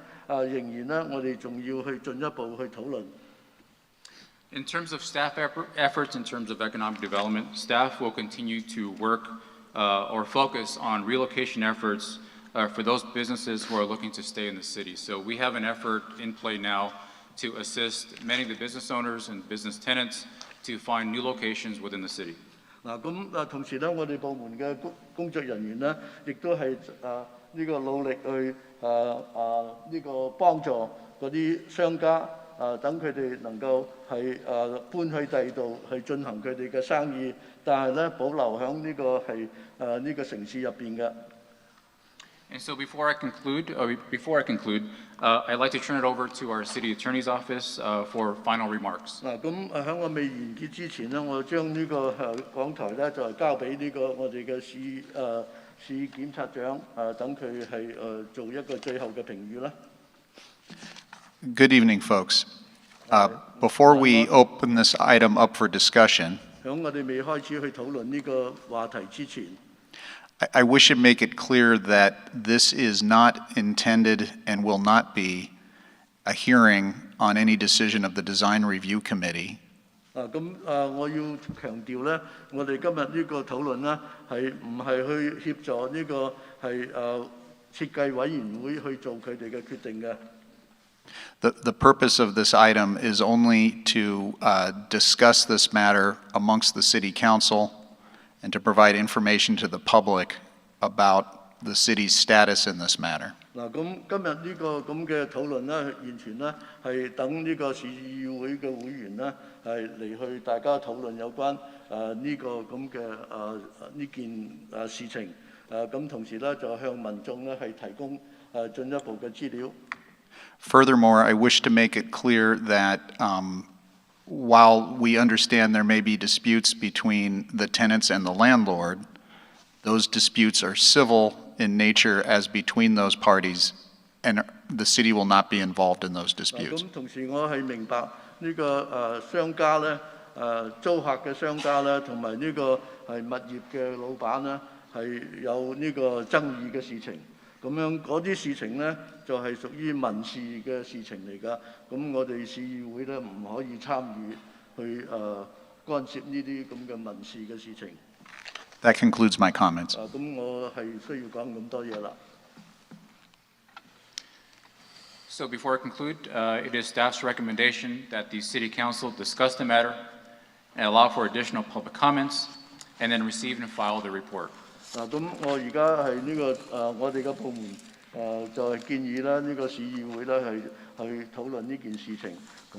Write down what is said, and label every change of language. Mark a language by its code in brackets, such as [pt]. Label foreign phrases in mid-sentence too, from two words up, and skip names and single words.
[yue] 仍然咧，我哋仲要去進一步去討論。 [en] In terms of staff efforts, in terms of economic development, staff will continue to work or focus on relocation efforts for those businesses who are looking to stay in the city. So we have an effort in play now to assist many of the business owners and business tenants to find new locations within the city. [yue] 咁同時咧，我哋部門嘅工作人員咧，亦都係呢個努力去呢個幫助嗰啲商家等佢哋能夠係搬去第二度去進行佢哋嘅生意，但係咧保留喺呢個係呢個城市入邊嘅。 [en] And so before I conclude, I'd like to turn it over to our city attorney's office for final remarks. [yue] 咁喺我未完結之前咧，我將呢個講台咧就交俾呢個我哋嘅市檢察長等佢係做一個最後嘅評語啦。 [en] Good evening, folks. Before we open this item up for discussion, [yue] 喺我哋未開始去討論呢個話題之前， [en] I wish to make it clear that this is not intended and will not be a hearing on any decision of the Design Review Committee. [yue] 我要強調咧，我哋今日呢個討論咧係唔係去協助呢個係設計委員會去做佢哋嘅決定嘅。 [en] The purpose of this item is only to discuss this matter amongst the City Council and to provide information to the public about the city's status in this matter. [yue] 咁今日呢個咁嘅討論咧，完全咧係等呢個市議會嘅會員咧係嚟去大家討論有關呢個咁嘅呢件事情，咁同時咧就向民眾咧係提供進一步嘅資料。 [en] Furthermore, I wish to make it clear that while we understand there may be disputes between the tenants and the landlord, those disputes are civil in nature as between those parties, and the city will not be involved in those disputes. [yue] 咁同時我係明白呢個商家咧租客嘅商家咧，同埋呢個係物業嘅老闆咧係有呢個爭議嘅事情。咁樣嗰啲事情咧就係屬於民事嘅事情嚟㗎，咁我哋市議會咧唔可以參與去干涉呢啲咁嘅民事嘅事情。 [en] That concludes my comments. [yue] 咁我係需要講咁多嘢啦。 [en] So before I conclude, it is staff's recommendation that the City Council discuss the matter and allow for additional public comments, and then receive and file the report. [yue] 咁我而家係呢個我哋嘅部門就係建議啦，呢個市議會咧係去討論呢件事情，同